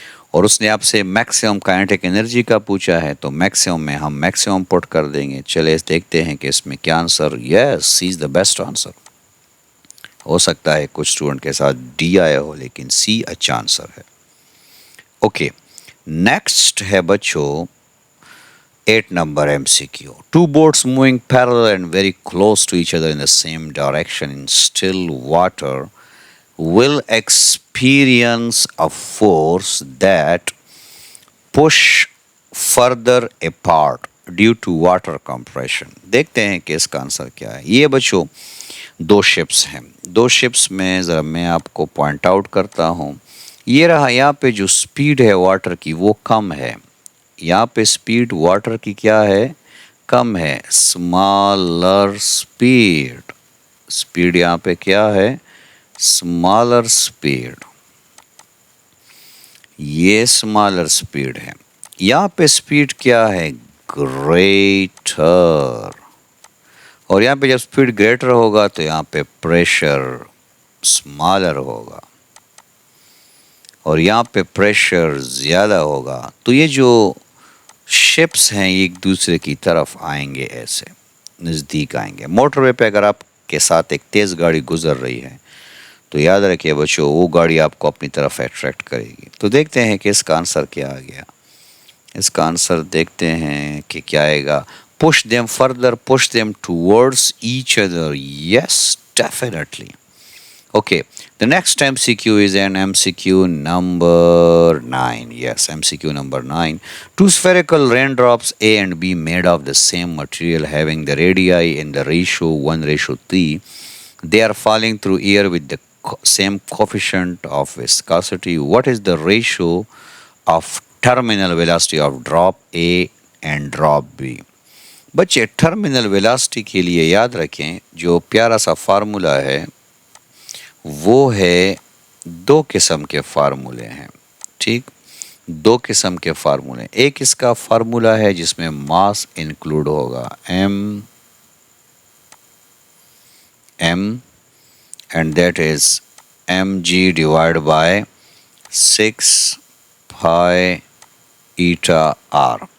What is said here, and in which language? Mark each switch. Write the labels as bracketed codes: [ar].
[ur] اور اس نے آپ سے میکسیمم کائنیٹک انرجی کا پوچھا ہے تو میکسیمم میں ہم میکسیمم پٹ کر دیں گے. چلے دیکھتے ہیں کہ اس میں کیا answer. [en] Yes, C is the best answer. [ur] ہو سکتا ہے کچھ اسٹوڈنٹ کے ساتھ ڈی آیا ہو لیکن سی اچھا آنسر ہے. اوکے. نیکسٹ ہے بچوں 8 number MCQ. [en] Two boats moving parallel and very close to each other in the same direction in still water will experience a force that push further apart due to water compression. [ur] دیکھتے ہیں کہ اس کا answer کیا ہے. یہ بچوں 2 ships ہیں. 2 ships میں ذرا میں آپ کو پوائنٹ آؤٹ کرتا ہوں. یہ رہا، یہاں پہ جو سپیڈ ہے واٹر کی وہ کم ہے. یہاں پہ سپیڈ واٹر کی کیا ہے؟ کم ہے. اسمالر سپیڈ، سپیڈ یہاں پہ کیا ہے؟ Smaller speed. یہ اسمالر سپیڈ ہے. یہاں پہ سپیڈ کیا ہے؟ گریٹر. اور یہاں پہ جب سپیڈ گریٹر ہوگا تو یہاں پہ پریشر اسمالر ہوگا اور یہاں پہ پریشر زیادہ ہوگا. تو یہ جو شپس ہیں یہ ایک دوسرے کی طرف آئیں گے، ایسے نزدیک آئیں گے. موٹر وے پہ اگر آپ کے ساتھ ایک تیز گاڑی گزر رہی ہے تو یاد رکھیے بچوں وہ گاڑی آپ کو اپنی طرف اٹریکٹ کرے گی. تو دیکھتے ہیں کہ اس کا آنسر کیا آ گیا. اس کا آنسر دیکھتے ہیں کہ کیا آئے گا. [en] push them further, push them towards each other. Yes, definitely. Okay, the next MCQ is an MCQ number 9. Yes, MCQ number 9. Two spherical raindrops A and B made of the same material having the radii in the ratio 1:3. They are falling through air with the same coefficient of viscosity. What is the ratio of terminal velocity of drop A and drop B. [ur] بچے terminal velocity کے لیے یاد رکھیں جو پیارا سا formula ہے وہ ہے دو قسم کے فارمولے ہیں. ٹھیک، دو قسم کے فارمولے. ایک اس کا فارمولا ہے جس میں ماس انکلوڈ ہوگا M and that is M جی divide by 6 pi Ita are.